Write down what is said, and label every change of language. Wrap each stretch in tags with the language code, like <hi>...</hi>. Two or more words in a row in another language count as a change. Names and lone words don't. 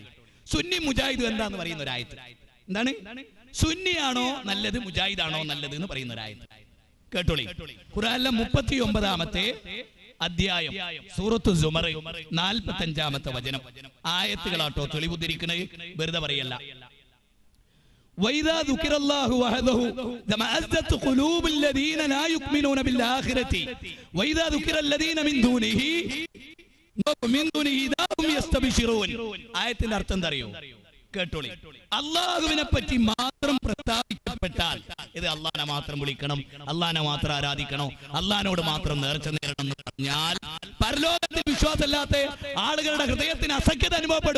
<ml>സുന്നി മുജാഹിദ് എന്താന്ന് പറയുന്ന ഒരു ആയത്ത്. എന്താണ്? സുന്നിയാണോ നല്ലത്, മുജാഹിദാണോ നല്ലത് എന്ന് പറയുന്ന ഒരു ആയത്ത് കേട്ടോളി. ഖുർആനിലെ 39-ാമത്തെ അധ്യായം സൂറത്തു സുമർ 45-ാമത്തെ വചനം. ആയത്തുകളാട്ടോ തെളിവുദ്ധരിക്കുന്നത്, വെറുതെ പറയല്ല.</ml> <ar>وإذا ذكر الله وحده تمأزت قلوب الذين لا يؤمنون بالآخرة وإذا ذكر الذين من دونه إذا هم يستبشرون.</ar> <ml>ആയത്തിന്റെ അർത്ഥം എന്താ അറിയോ? കേട്ടോളി. അള്ളാഹുവിനെ പറ്റി മാത്രം പ്രസ്താവിക്കപ്പെട്ടാൽ, ഇത് അള്ളാഹനെ മാത്രം വിളിക്കണം, അള്ളാഹനെ മാത്രം ആരാധിക്കണം, അള്ളാഹിനോട് മാത്രം നേർച്ച നേരണം എന്ന് പറഞ്ഞാൽ പരലോകത്തിൽ വിശ്വാസമില്ലാത്ത ആളുകളുടെ ഹൃദയത്തിന് അസഖ്യത അനുഭവപ്പെടും.</ml>